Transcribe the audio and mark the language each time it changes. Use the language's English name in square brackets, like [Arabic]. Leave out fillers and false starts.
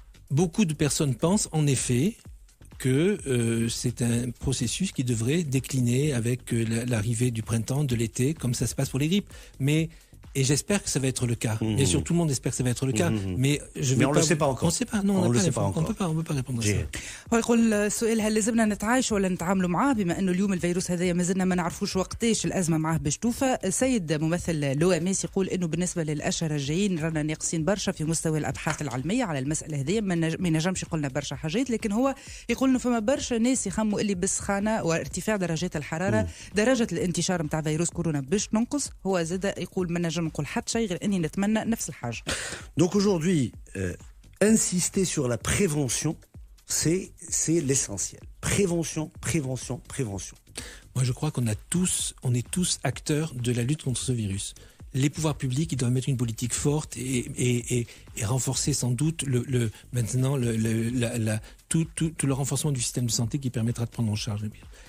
[French] Beaucoup de personnes pensent en effet que c'est un processus qui devrait décliner avec l'arrivée du printemps, de l'été, comme ça se passe pour les grippes. Et j'espère que ça va être le cas. Bien sûr, tout le monde espère que ça va être le cas. Mais on ne le sait pas encore. On ne sait pas. Non, on ne sait pas encore. On peut pas répondre à ça. [Arabic] هو يقول السؤال هل لازمنا نتعايش ولا نتعاملوا معاه بما انه اليوم الفيروس هذايا ما زلنا ما نعرفوش وقتاش الازمه معاه باش توفى. السيد ممثل لو ام اس يقول انه بالنسبه للاشهر الجايين رانا ناقصين برشا في مستوى الابحاث العلميه على المساله هذه ما نجمش يقول لنا برشا حاجات لكن هو يقول انه فما برشا ناس يخموا اللي بالسخانه وارتفاع درجات الحراره درجه الانتشار نتاع فيروس كورونا باش تنقص. هو زاد يقول ما نجم نقول حتى شيء غير اني نتمنى نفس الحاجه. [French] Donc aujourd'hui, insister sur la prévention, c'est l'essentiel. Prévention. Moi, je crois qu'on est tous acteurs de la lutte contre ce virus. Les pouvoirs publics, ils doivent mettre une politique forte et renforcer sans doute maintenant tout le renforcement du système de santé qui permettra de prendre en charge le virus.